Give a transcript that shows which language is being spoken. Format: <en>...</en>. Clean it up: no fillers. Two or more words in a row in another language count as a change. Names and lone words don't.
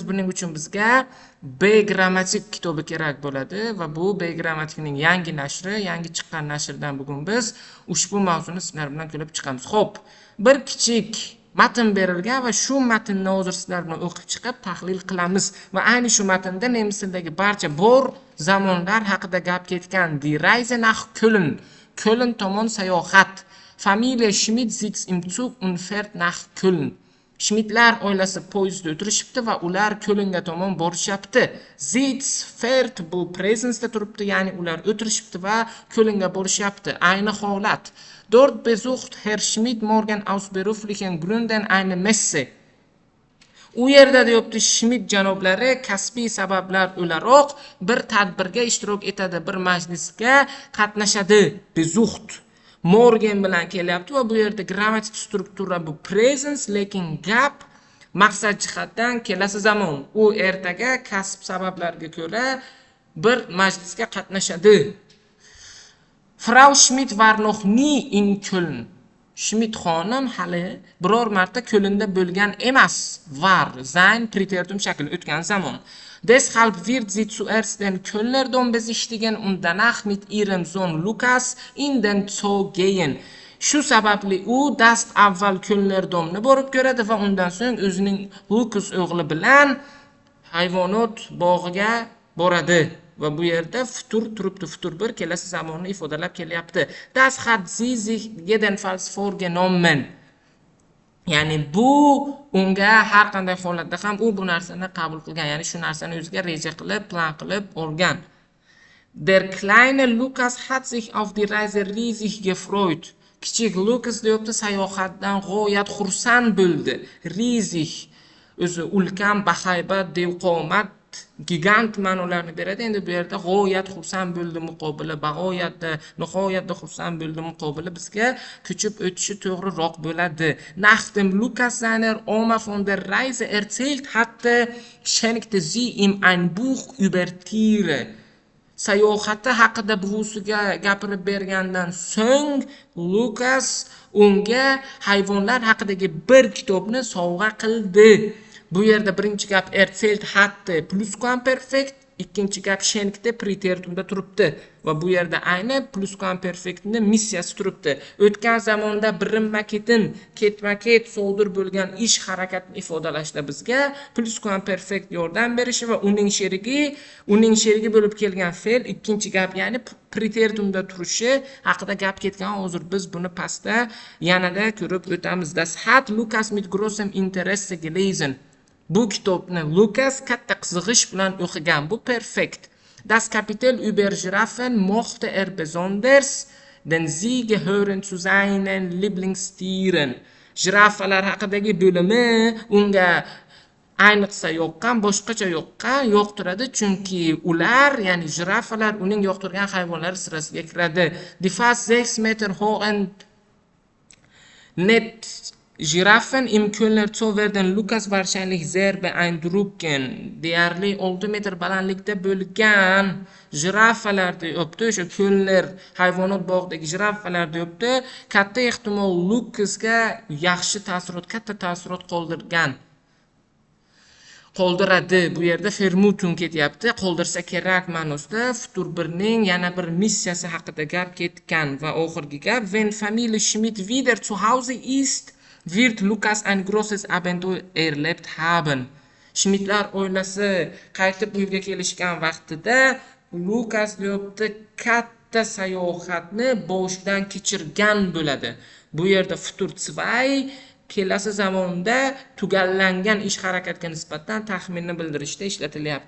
<uz>Buning uchun bizga B-grammatik kitobi kerak bo'ladi va bu B-grammatikning yangi nashri, yangi chiqqan nashrdan bugun biz ushbu mavzuni sizlar bilan ko'rib chiqamiz. Xo'p, bir kichik matn berilgan va shu matnni hozir sizlar bilan o'qib chiqib tahlil qilamiz va ayni shu matnda nemis tilidagi barcha bor zamonlar haqida gap ketgan.</uz> <de>Die Reise nach Köln,</de> <uz>Köln tomon sayohat.</uz> <de>Familie Schmidt sitzt im Zug und fährt nach Köln.</de> <uz>Schmidtlar oilasi poyezdda o'tirishibdi va ular Kölnga tomon borishyapti.</uz> <de>Sitz, fährt</de> <uz>bu presensda turibdi, ya'ni ular o'tirishibdi va Kölnga borishyapti. Ayni holat.</uz> <de>Dort besucht Herr Schmidt morgen aus beruflichen Gründen eine Messe.</de> <uz>U yerda deyapti Schmidt janoblari kasbiy sabablar o'laroq bir tadbirga ishtirok etadi, bir majlisga qatnashadi.</uz> <de>Besucht morgen</de> <uz>bilan kelyapti va bu yerda grammatik struktura bu presens, lekin gap maqsad jihatdan kelasi zamon. U ertaga kasb sabablarga ko'ra bir majlisga qatnashadi.</uz> <de>Frau Schmidt war noch nie in Köln.</de> <uz>Schmidt xonim hali biror marta Kölnda bo'lgan emas.</uz> <de>War, sein Präteritum</de> <uz>shakli o'tgan zamon.</uz> <de>Deshalb wird sie zuerst den Kölner Dom besichtigen und danach mit ihrem Sohn Lukas in den Zoo gehen.</de> <uz>Shu sababli u dast avval Kölner Domni borib ko'radi va undan so'ng o'zining Lukas o'g'li bilan hayvonot bog'iga boradi. Va bu yerda futur turibdi, futur bir kelasi zamonni ifodalab kelyapti.</uz> <de>Das hat sie sich jedenfalls vorgenommen.</de> <uz>Ya'ni bu unga har qanday holatda ham u bu narsani qabul qilgan, ya'ni shu narsani o'ziga reja qilib, plan qilib olgan.</uz> <de>Der kleine Lukas hat sich auf die Reise riesig gefreut.</de> <uz>Kichik Lukas deyapti, sayohatdan g'oyat xursand bo'ldi. Riesig o'zi ulkan, bahaybat, devqomat, gigant ma'nolarni beradi. Endi bu yerda g'oyat xursand bo'ldi muqobili, nihoyatda xursand bo'ldi muqobili bizga ko'chib o'tishi to'g'riroq bo'ladi.</uz> <de>Nachdem Lukas seiner Oma von der Reise erzählt hatte, schenkte sie ihm ein Buch über Tiere.</de> <uz>Sayohati haqida buvisiga gapirib bergandan so'ng Lukas unga hayvonlar haqidagi bir kitobni sovg'a qildi. Bu yerda birinchi gap</uz> <de>erzählt hatte</de> <uz>plusquamperfekt, ikkinchi gap schenkte preteritumda turibdi va bu yerda ayni plusquamperfektning missiyasi turibdi. O'tgan zamonda birinma-ketin, ketma-ket sodir bo'lgan ish harakatni ifodalashda bizga plusquamperfekt yordam berishi va uning sherigi bo'lib kelgan fe'l ikkinchi gap, ya'ni preteritumda turishi haqida gap ketgan. Hozir biz buni pastda yanada ko'rib o'tamiz.</uz> <de>Das hat Lukas mit großem Interesse gelesen.</de> <uz>Bu kitobni Lukas katta qiziqish bilan o'qigan. Bu perfekt.</uz> <de>Das Kapitel über Giraffen mochte besonders, denn sie gehören zu seinen Lieblingstieren.</de> <uz>Jirafalar haqidagi bo'limi unga ayniqsa yoqqan, boshqacha yoqtiradi, chunki ular, ya'ni jirafalar uning yoqtirgan hayvonlari sirasiga kiradi.</uz> <de>Die fast 6 Meter hohen Giraffen im Kölner Zoo werden Lukas wahrscheinlich sehr beeindrucken.</de> <uz>Deyarli 6 metr balandlikda bo'lgan jirafalar deyapti. O'sha Kölner hayvonot bog'idagi jirafalar deyapti. Katta ehtimol Lukasga yaxshi ta'sirot, katta ta'sirot qoldiradi. Bu yerda Vermutung ketyapti. Qoldirsa kerak ma'nosida Futur 1ning yana bir missiyasi haqida gap ketgan va oxirgi gap,</uz> <de>wenn Familie Schmidt wieder zu Hause ist, wird Lukas ein großes Abenteuer erlebt haben.</de> <uz>Schmidtlar oilasi qaytib uyga kelishgan vaqtida Lukas deyapti katta sayohatni boshdan kechirgan bo'ladi. Bu yerda Futur 2 kelasi zamonda tugallangan ish harakatga nisbatan taxminni bildirishda ishlatilyapti.</uz>